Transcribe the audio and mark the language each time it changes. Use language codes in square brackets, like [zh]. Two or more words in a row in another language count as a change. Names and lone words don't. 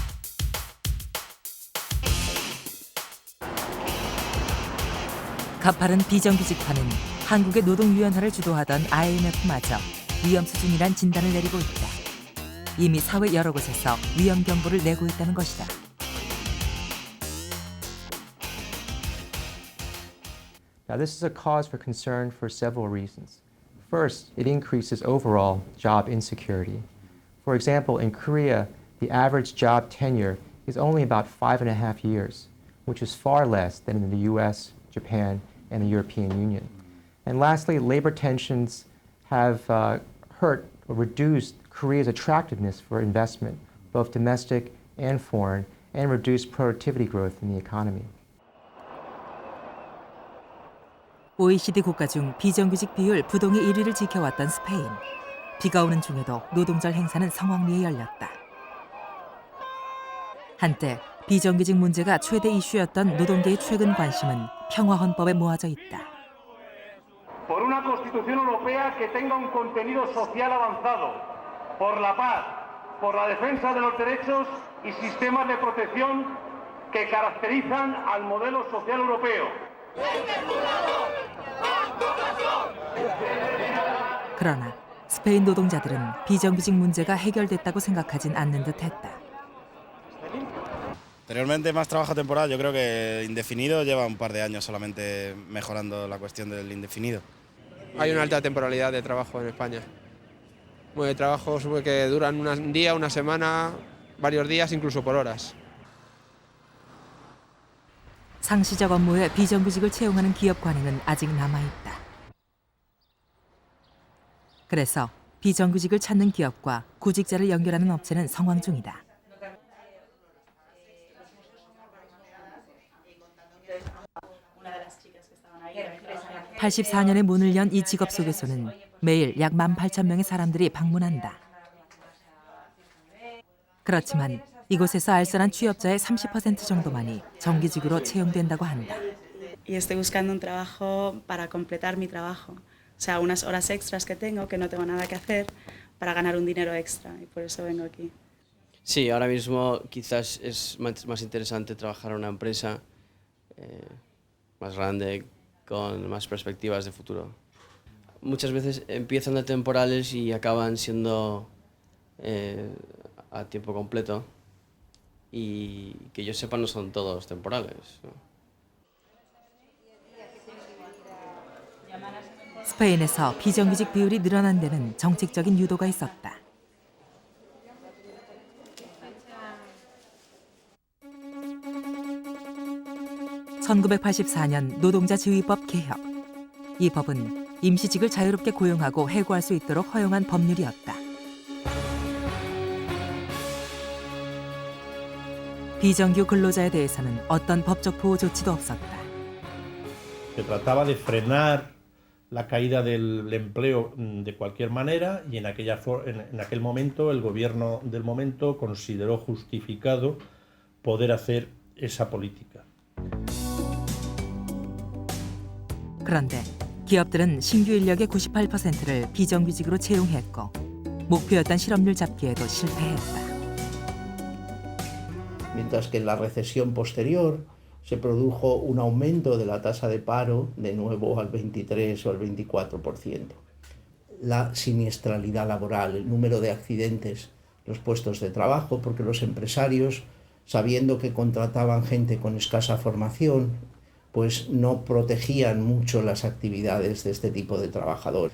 [ko] 가파른 비정규직화는 한국의 노동위원회를 주도하던 IMF마저 위험 수준이란 진단을 내리고 있다. 이미 사회 여러 곳에서 위험 경보를 내고 있다는 것이다. [en] Now, this is a cause for concern for several reasons. First, it increases overall job insecurity. For example, in Korea, the average job tenure is only about 5.5 years, which is far less than in the US, Japan, and the European Union. And lastly, labor tensions have hurt or reduced Korea's attractiveness for investment, both domestic and foreign, and reduced productivity growth in the economy. [ko] OECD 국가 중 비정규직 비율 부동의 1위를 지켜왔던 스페인. 비가 오는 중에도 노동절 행사는 성황리에 열렸다. 한때 비정규직 문제가 최대 이슈였던 노동계의 최근 관심은 평화헌법에 모아져 있다. [es] Por una Constitución Europea que tenga un contenido social avanzado, por la paz, por la defensa de los derechos y sistemas de protección que caracterizan al modelo social europeo. [ko] 그러나 스페인 노동자들은 비정규직 문제가 해결됐다고 생각하진 않는 듯했다. [es] Anteriormente más trabajo temporal, yo creo que indefinido lleva un par de años solamente mejorando la cuestión del indefinido. Hay una alta temporalidad de trabajo en España. Trabajos que duran un día, una semana, varios días, incluso por horas. [ko] 상시적 업무에 비정규직을 채용하는 기업 관행은 아직 남아있다. 그래서 비정규직을 찾는 기업과 구직자를 연결하는 업체는 성황 중이다. (84년에) 문을 연 이 직업 소개소는 매일 약 18,000명의 사람들이 방문한다. 그렇지만 이곳에서 알선한 취업자의 30% 정도만이 정규직으로 채용된다고 한다. [es] Y estoy buscando un trabajo para completar mi trabajo. O sea, unas horas extras que tengo, que no tengo nada que hacer, para ganar un dinero extra. Y por eso vengo aquí. Sí, ahora mismo quizás es más interesante trabajar en una empresa más grande, con más perspectivas de futuro. Muchas veces empiezan de temporales y acaban siendo a tiempo completo. Y que yo sepa no son todos temporales, ¿no? [ko] 스페인에서 비정규직 비율이 늘어난 데는 정책적인 유도가 있었다. (1984년) 노동자 지위법 개혁. 이 법은 임시직을 자유롭게 고용하고 해고할 수 있도록 허용한 법률이었다. 비정규 근로자에 대해서는 어떤 법적 보호 조치도 없었다. [es] Se trataba de frenar la caída del empleo de cualquier manera y en aquel momento el gobierno del momento consideró justificado poder hacer esa política. [ko] 그런데 기업들은 신규 인력의 98%를 비정규직으로 채용했고 목표였던 실업률 잡기에도 실패했다. [es] Mientras que en la recesión posterior se produjo un aumento de la tasa de paro de nuevo al 23 o al 24%. La siniestralidad laboral, el número de accidentes, los puestos de trabajo, porque los empresarios, sabiendo que contrataban gente con escasa formación, pues no protegían mucho las actividades de este tipo de trabajadores.